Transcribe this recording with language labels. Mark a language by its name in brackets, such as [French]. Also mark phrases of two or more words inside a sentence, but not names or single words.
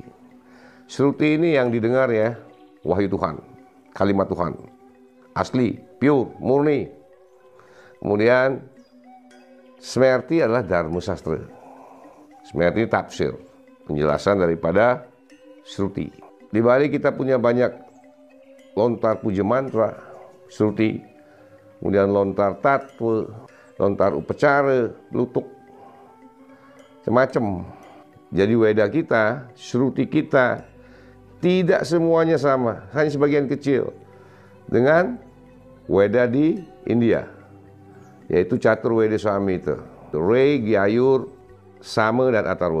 [Indonesian] Shruti ini yang didengar ya, wahyu Tuhan, kalimat Tuhan. Asli, pure, murni. Kemudian Smerti adalah Dharma Sastra. Smerti tafsir, penjelasan daripada Shruti. Di Bali kita punya banyak lontar puja mantra, Shruti, kemudian lontar tatwa, lontar upacara, lutuk, semacam. Jadi Weda kita, Shruti kita, tidak semuanya sama, hanya sebagian kecil dengan Weda di India, yaitu Catur Weda Samhita, Reg, Yayur, Sama, dan Atharva.